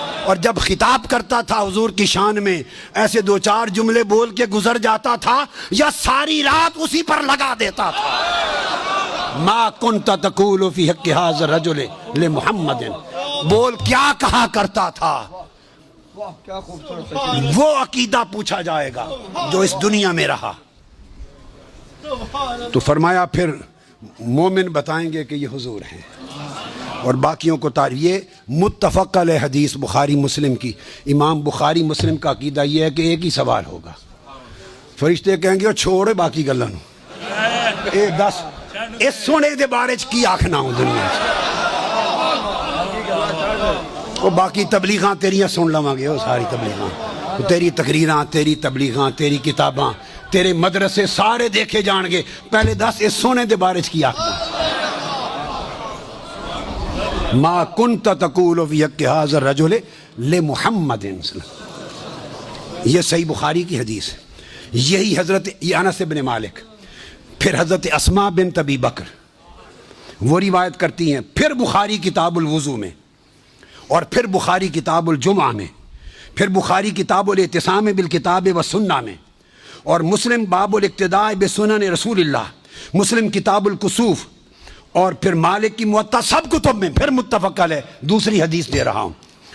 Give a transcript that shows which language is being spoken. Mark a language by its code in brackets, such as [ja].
[ur] اور جب خطاب کرتا تھا حضور کی شان میں, ایسے دو چار جملے بول کے گزر جاتا تھا یا ساری رات اسی پر لگا دیتا تھا؟ [ar] ما کنت تقول فی حق ھذا الرجل لمحمد, [ur] بول کیا کہا کرتا تھا؟ وہ عقیدہ پوچھا جائے گا جو اس دنیا میں رہا. تو فرمایا پھر مومن بتائیں گے کہ یہ حضور ہیں, اور باقیوں کو یہ متفق علیہ حدیث بخاری مسلم کی. امام بخاری مسلم کا عقیدہ یہ ہے کہ ایک ہی سوال ہوگا. [pa] فرشتے کہیں گے چھوڑے باقی گلاں نو, اے دس اس سونے دے بارے چ کی آکھنا ہوں دنیا چ, وہ باقی تبلیغاں تیریاں سن لواں گے, وہ ساری تبلیغاں, تیری تقریراں, تیری تبلیغاں, تیری کتاباں, تیرے مدرسے سارے دیکھے جان گے. پہلے دس اس سونے دے بارے چ کی آکھنا. [ar] ما کنت تقول فی حق ھذا الرجل لمحمد, [ur] یہ صحیح بخاری کی حدیث ہے. یہی حضرت انس بن مالک, پھر حضرت اسماء بنت ابی بکر وہ روایت کرتی ہیں, پھر بخاری کتاب الوضو میں, اور پھر بخاری کتاب الجمعہ میں, پھر بخاری کتاب الاعتصام بالکتاب والسنہ میں, اور مسلم باب الاقتداء بسنن رسول اللہ, مسلم کتاب الکسوف, اور پھر مالک کی موطا, سب کتب میں پھر متفق علیہ دوسری حدیث دے رہا ہوں.